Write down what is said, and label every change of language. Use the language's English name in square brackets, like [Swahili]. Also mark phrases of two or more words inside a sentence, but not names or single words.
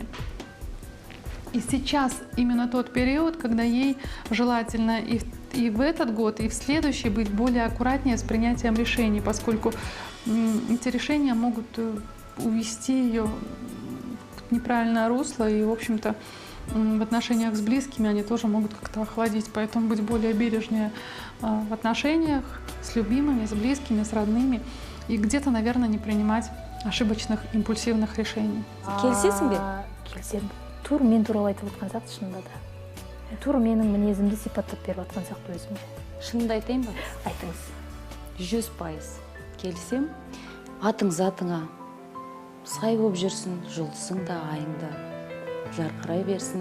[Russian] И сейчас именно тот период, когда ей желательно и в этот год, и в следующий быть более аккуратнее с принятием решений, поскольку эти решения могут увести ее в неправильное русло, и, в общем-то, в отношениях с близкими они тоже могут как-то охладить. Поэтому быть более бережнее в отношениях с любимыми, с близкими, с родными. И где-то, наверное, не принимать ошибочных, импульсивных решений. [Kazakh] Келісесің бе? Келісемін. Тур мен туралы айтып отқан сияқты шынында да. Тур менің мінезімді сипаттап беріп отқан сияқты өзіме. Шынымды айтайын ба? Айтыңыз. 100% келісем. Атың затыңа сай болып жүрсін, жұлдызың да, айың да жарқырай берсін.